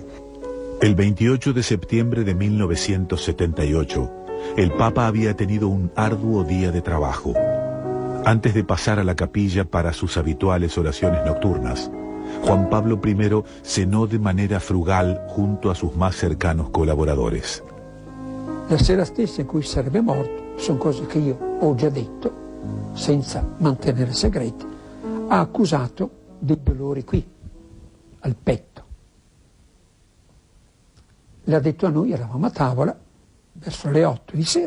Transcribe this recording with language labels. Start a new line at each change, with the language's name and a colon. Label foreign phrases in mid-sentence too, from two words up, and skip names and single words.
Spanish: El 28 de septiembre de 1978, el Papa había tenido un arduo día de trabajo. Antes de pasar a la capilla para sus habituales oraciones nocturnas, Juan Pablo I cenò de manera frugal junto a sus más cercanos colaboradores.
Italian: La sera stessa in cui sarebbe morto, sono cose che io ho già detto, senza mantenere segreti, ha accusato dei dolori qui, al petto. L'ha detto a noi, eravamo a tavola, verso le 8 di sera.